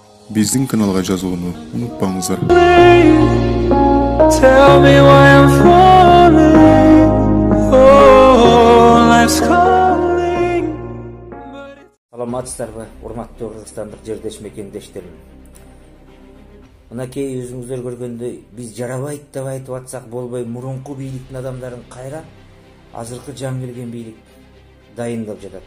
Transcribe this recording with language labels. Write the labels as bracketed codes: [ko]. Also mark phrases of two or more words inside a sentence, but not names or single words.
[ky] биздин каналга жазылууну унутпаңыздар. [en] Tell me why I'm falling. Oh, life's calling. [ky] Саламатсыздарбы, урматтуу кыргызстандык жердеш мекендештерим. Мынакей өзүңүздөр көргөндөй биз жарабайт деп айтып атсак болбой, мурунку бийликтин адамдарын кайра азыркы жаңы келген бийлик дайындап жатат.